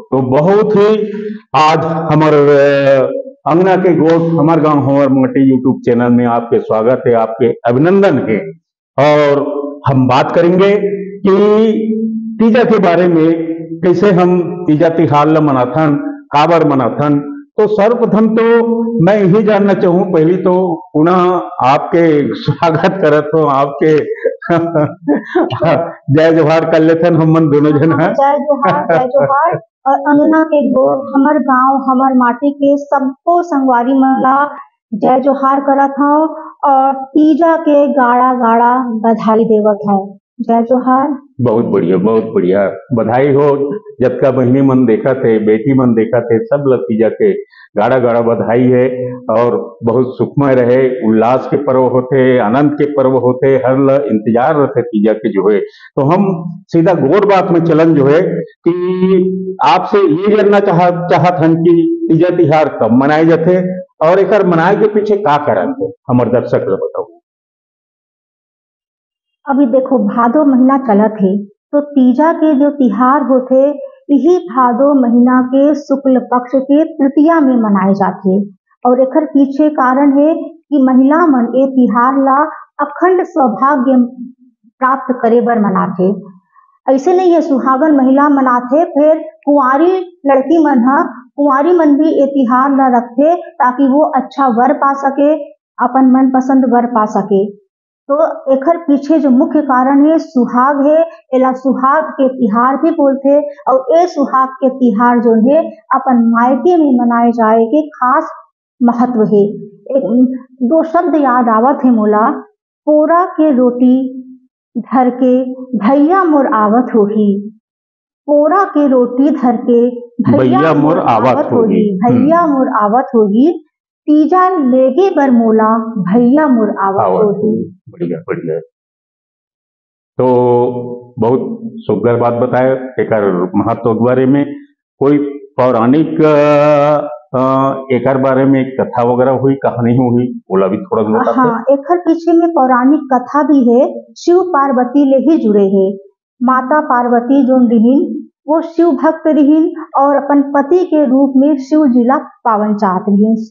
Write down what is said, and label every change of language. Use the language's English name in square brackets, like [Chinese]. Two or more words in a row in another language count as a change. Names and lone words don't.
[Chhattisgarhi] तो बहुत ही आज हमारे अंगना के गोठ हमार गांव हमार मोटी यूट्यूब चैनल में आपके स्वागत है, आपके अभिनंदन है। और हम बात करेंगे कि तीजा के बारे में, कैसे हम तीजा तिहार ला मनाथन, काबर मनाथन। तो सर्वप्रथम तो मैं यही जानना चाहूँ, पहली तो पुनः आपके स्वागत करत हो, आपके जय जोहार कर लेथन हम मन दोनों जन हैं। जय जोहार, जय जोहार। और अंगना के गोठ हमार गांव हमार माटी के सबको संगवारी मन ला जय जोहार करत हूँ और तीजा के गाड़ा गाड़ा बधाई देवत हूँ। जय जोहार। बहुत बढ़िया बधाई हो। जब का बहनी मन देखा थे, बेटी मन देखा थे, सब लोग तीजा के गाड़ा गाड़ा बधाई है। और बहुत सुखमय रहे, उल्लास के पर्व होते, आनंद के पर्व होते, हर ल इंतजार रहते तीजा के जो है। तो हम सीधा गोर बात में चलन जो है कि आपसे ये जानना चाहत हन कि तीजा तिहार कब मनाए जाते और एक मनाए के पीछे का कारण है, हमारे दर्शक लोग बताओ। अभी देखो भादो महीना चलत है तो तीजा के जो तिहार होते यही भादो महीना के शुक्ल पक्ष के तृतीया में मनाए जाते। और एकर पीछे कारण है कि महिला मन ए तिहार ला अखंड सौभाग्य प्राप्त करे बर मनाथे। ऐसे नहीं है, सुहागन महिला मनाथे, फिर कुंवारी लड़की मन ह कुंवारी मन भी ये तिहार ला रखथे ताकि वो अच्छा वर पा सके, अपन मनपसंद वर पा सके। तो एकर पीछे जो मुख्य कारण है सुहाग है, एला सुहाग के तिहार भी बोलथे। और ये सुहाग के तिहार जो है अपन मायके में मनाए जाए के खास महत्व है। एक दो शब्द याद आवत है मोला, पोरा के रोटी धर के भैया मोर आवत होही। पोरा के रोटी धर के भैया मोर आवत होही, भैया मोर आवत होही, तीजा लेगे बर मोला भैया मोर आवत होही। बढ़िया बढ़िया। तो बहुत सुघर बात बताए एकर महत्व के बारे में। कोई पौराणिक एकर बारे में कथा वगैरह हुई, कहानी हुई, बोला भी थोड़ा सा। हाँ, एकर पीछे में पौराणिक कथा भी है, शिव पार्वती ले ही जुड़े है। माता पार्वती जो रहीन वो शिव भक्त रहीन और अपन पति के रूप में शिव जी ला पावन चाहत रहीन।